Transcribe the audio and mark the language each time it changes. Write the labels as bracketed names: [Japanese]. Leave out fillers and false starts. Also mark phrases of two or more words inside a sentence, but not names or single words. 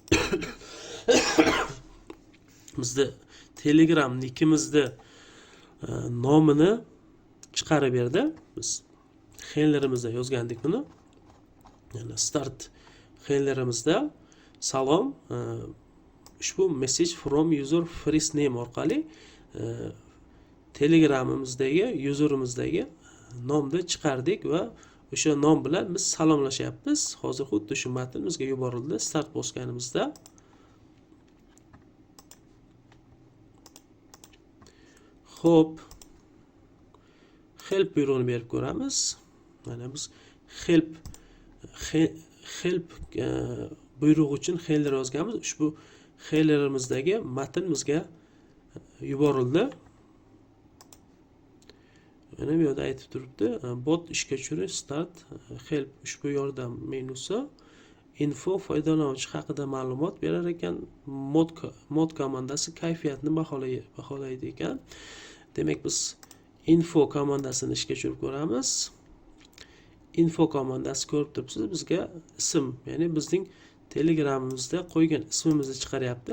[Uzbek] Bizda Telegram nikimizni nomini chiqarib berdi. Biz handlerimizda yozgandik buni. Yani start handlerimizda salom ushbu [English] message from user first name [Uzbek] orqali Telegramimizdagi userimizdagi nomni chiqardik va o'sha nom bilan biz salomlashyapmiz. Hozir xuddi shu matn bizga yuborildi start bosganimizda. Xo'p, help buyrug'ini berib ko'ramiz. Mana biz help buyrug'i uchun handler yozganmiz. Ushbu handlerimizdagi matn bizga yuborildi. Mana bu yerda aytib turibdi. Bot ishga tushirish start help ushbu yordam menusi info foydalanuvchi haqida ma'lumot berar ekan. Mod komandasi kayfiyatni baholaydi ekan. Demak biz info komandasini ishga tushirib ko'ramiz. Info komandasi ko'rib turibsiz, bizga ism, ya'ni bizning Telegramimizda qo'ygan ismimizni chiqaryapti.